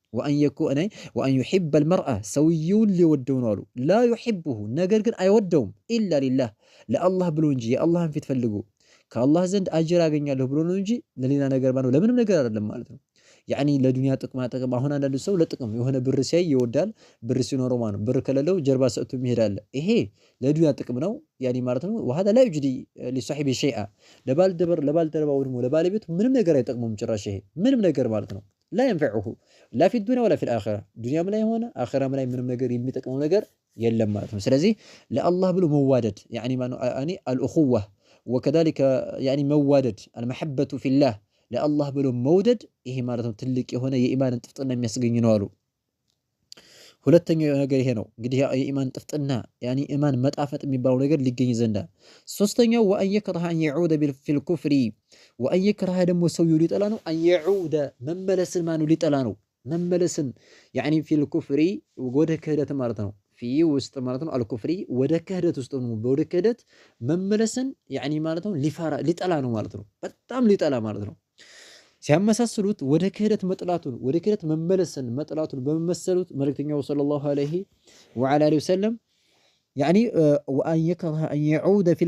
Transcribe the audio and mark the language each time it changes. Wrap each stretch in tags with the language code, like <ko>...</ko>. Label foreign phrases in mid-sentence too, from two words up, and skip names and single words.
<ar>وأن يحب المرء</ar> <am>ሰውየውን ሊወደው ነው አሉ</am> <ar>لا يحبه</ar> <am>ነገር ግን አይወደውም</am> <ar>إلا لله</ar> <am>ለአላህ ብሎ እንጂ የአላህን ፊት ፈልጎ ከአላህ ዘንድ አጅር አገኛለሁ ብሎ ነው እንጂ ለሌላ ነገር ማለት ነው ለምንም ነገር አይደለም ማለት ነው ያኒ ለዱንያ ጥቅም አሁን አንዳንድ ሰው ለጥቅም የሆነ ብር ሲያይ ይወዳል ብር ሲኖረው ማለት ነው ብር ከሌለው ጀርባ ሰጥቶ ይሄዳል ይሄ ለዱንያ ጥቅም ነው ያኒ ማለት ነው</am> <ar>وهذا لا يجدي لصاحب شيئا</ar> <am>ለባልደረባው ደግሞ ለባለቤቱ ምንም ነገር አይጠቅመውም ጭራሽ ይሄ ምንም ነገር ማለት ነው</am> <ar>لا ينفعه لا في الدنيا ولا في الآخرة</ar> <am>ዱንያም ላይ ሆነ አኺራም ላይ ምንም ነገር የሚጠቅመው ነገር የለም ማለት ነው ስለዚህ ለአላህ ብሎ መዋደድ ያኒ ማነው ያኒ</am> <ar>الأخوة وكذلك يعني</ar> <am>መዋደድ</am> <ar>المحبة في الله</ar> <am>ለአላህ ብሎ መውደድ ይሄ ማለት ነው ትልቅ የሆነ የኢማንን ጥፍጥና የሚያስገኝ ነው አሉ ሁለተኛው ነገር ይሄ ነው እንግዲህ የኢማን ጥፍጥና ያኒ ኢማን መጣፈጥ የሚባለው ነገር ሊገኝ ዘንዳ ሶስተኛው</am> <ar>وأن يكره أن يعود في الكفر وأن يكره</ar> <am>ደግሞ ሰውየው ሊጠላ ነው</am> <ar>أن يعود</ar> <am>መመለስን ማኑ ሊጠላ ነው መመለስን ያኒ</am> <ar>في الكفر</ar> <am>ወደ ክህደት ማለት ነው ፊ ውስጥ ማለት ነው አልኩፍሪ ወደ ክህደት ውስጥ ነው ወደ ክህደት መመለስን ያኒ ማለት ነው ሊጠላ ነው ማለት ነው በጣም ሊጠላ ማለት ነው ሲያመሳስሉት ወደ ክህደት መጥላቱን ወደ ክህደት መመለስን መጥላቱን በመመሰሉት መልእክተኛው</am> <ar>صلى الله عليه وعلى وسلم</ar> <am>ያኒ</am> <ar>وأن يكره أن يعود في</ar>